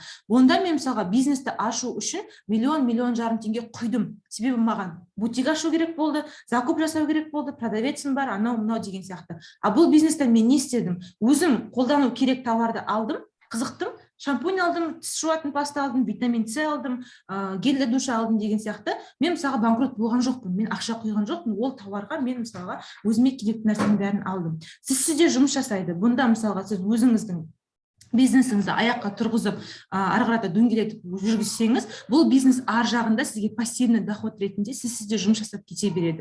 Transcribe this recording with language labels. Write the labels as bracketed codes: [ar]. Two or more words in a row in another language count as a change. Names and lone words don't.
[kk] Онда мен мысалға бизнесті ашу үшін миллион жарым теңге құйдым. Себебі маған бутик ашу керек болды, закуп жасау керек болды, продавецім бар, анау мынау деген сияқты. А бұл бизнесте мен не істедім? Өзім қолдану керек товарды алдым, қызықтым, шампунь алдым, тіс жуатын паста алдым, витамин С алдым, [ru] гель для душа [kk] алдым деген сияқты. Мен мысалға банкрот болған жоқпын, мен ақша құйған жоқпын, ол товарға мен мысалға өзіме керекті нәрсенің бәрін алдым. Сізде жұмыс жасайды. Бұнда мысалға сіз өзіңіздің бизнесіңізді аяққа тұрғызып, ары қарата дөңгелетіп жүргізсеңіз, бұл бизнес ар жағында сізге [ru] пассивный доход [kk] ретінде сізде жұмыс жасап кете береді.